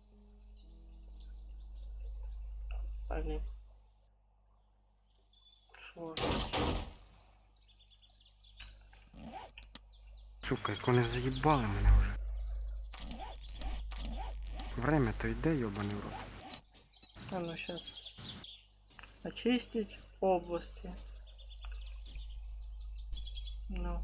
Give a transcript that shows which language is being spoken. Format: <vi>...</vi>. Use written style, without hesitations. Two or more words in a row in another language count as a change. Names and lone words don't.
<uk>А ні. Що? Сука, як вони заїбали мене вже. Время то йде, йобаний в рот.</uk> <ru>А ну сейчас. Очистить области. Ну.</ru>